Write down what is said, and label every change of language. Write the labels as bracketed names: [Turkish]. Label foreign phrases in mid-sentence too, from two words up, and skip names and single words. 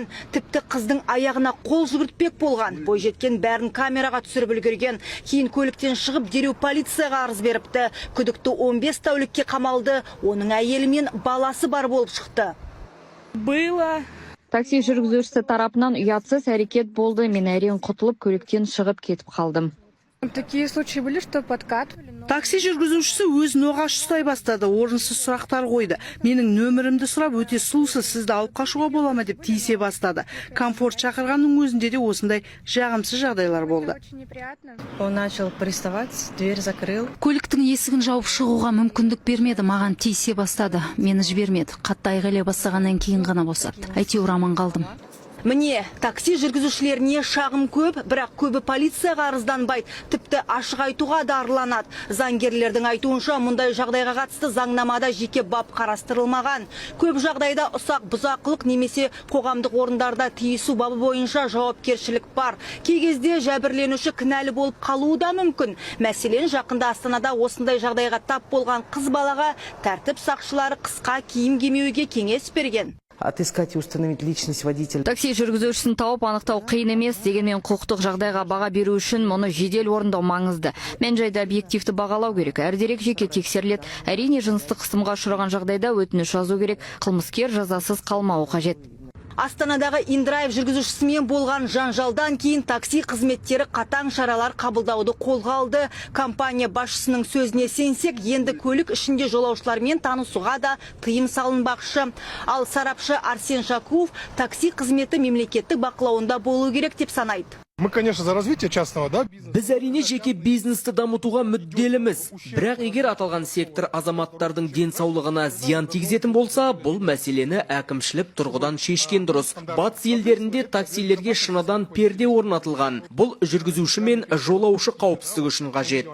[Kazakh] Тіпті қыздың аяғына қол жүгіртпек болған. Бойжеткен бәрін камераға түсіріп үлгерген. Кейін көліктен шығып дереу полицияға арыз беріпті. Күдікті 15 тәулікке қамалды. Оның әйелі мен баласы бар болып шықты. Такси жүргізушісі тарапынан ұятсыз әрекет болды. Мен әрең құтылып, көліктен шығып кетіп қалдым. [Russian] Такие случаи были, что подкатывали. [Kazakh] Такси жүргізушісі өзін оғаш ұстай бастады, орынсыз сұрақтар қойды. Менің нөмірімді сұрап, өте сұлусыз, сізді алып қашуға бола ма деп тиісе бастады. Комфорт шақырғанның өзінде де осындай жағымсыз жағдайлар болды. [Russian] Он начал приставать, дверь закрыл. [Kazakh] Көліктің есігін жауып шығуға мүмкіндік бермеді, маған тиісе бастады. Мені жібермеді. Қатты айғайлай бастағаннан кейін ғана босатты. Әйтеуір аман қалдым. Міне, такси жүргізушілеріне шағым көп, бірақ көбі полицияға арызданбайды, тіпті ашық айтуға дарыланады. Заңгерлердің айтуынша, мұндай жағдайға қатысты заңнамада жеке бап қарастырылмаған. Көп жағдайда ұсақ бұзақылық немесе қоғамдық орындарда тиісу бабы бойынша жауапкершілік бар. Кей кезде жәбірленуші кінәлі болып қалуы да мүмкін. Мәселен, жақында Астанада осындай жағдайға тап болған қыз балаға тәртіп сақшылары қысқа киім кимеуге кеңес берген. [Russian] Отыскать и установить личность водителя. [Kazakh] Такси жүргізушісін тауып анықтау қиын емес, дегенмен құқықтық жағдайға баға беру үшін мұны жедел орындау маңызды. Мән-жайды объективті бағалау керек. Әр дерек жеке тексеріледі. Әрине, жыныстық қысымға ұшыраған жағдайда өтініш жазу керек. Қылмыскер жазасыз қалмауы қажет. Астанадағы InDrive жүргізушісімен болған жанжалдан кейін такси қызметтері қатаң шаралар қабылдауды қолға алды. Компания басшысының сөзіне сенсек, енді көлік ішінде жолаушылармен танысуға да тыйым салынбақшы. Ал сарапшы Арсен Шакуов такси қызметі мемлекеттік бақылауында болу керек деп санайды. [Russian] Мы, конечно, за развитие частного, да, бизнеса. [Kazakh] Біз әрине жеке бизнесті дамытуға мүдделіміз. Бірақ егер аталған сектор азаматтардың денсаулығына зиян тигізетін болса, бұл мәселені әкімшілік тұрғыдан шешкен дұрыс. Батыс елдерінде таксилерге шыныдан перде орнатылған. Бұл жүргізуші мен жолаушы қауіпсіздігі үшін қажет.